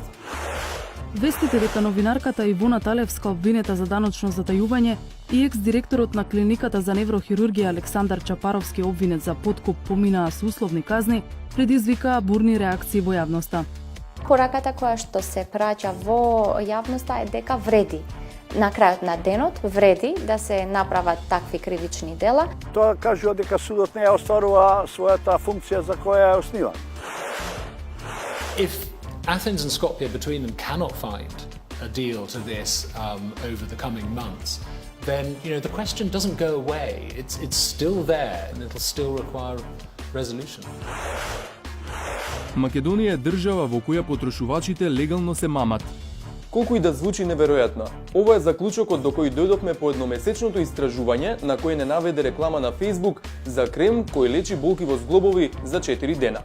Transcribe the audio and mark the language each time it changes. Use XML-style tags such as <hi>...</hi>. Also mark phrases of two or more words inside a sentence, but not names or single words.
<mk>Вестите дека новинарката Ивона Талевска обвинета за даночно затајување и екс-директорот на клиниката за неврохирургија Александар Чапаровски обвинет за подкуп поминаа со условни казни, предизвикаа бурни реакции во јавноста. Пораката која што се праќа во јавноста е дека вреди. На крајот на денот вреди да се направат такви кривични дела. Тоа кажува дека судот не ја остварува својата функција за која е основан.</mk> <en>If Athens and Skopje between them cannot find a deal to this over the coming months, then the question doesn't go away. It's still there and it'll still require resolution.</en> <mk>Македонија е држава во која потрошувачите легално се мамат. Колку и да звучи неверојатно, ова е заклучокот до кој дојдовме по едномесечното истражување на кој не наведе реклама на Facebook за крем кој лечи болки во зглобови за 4 дена.</mk>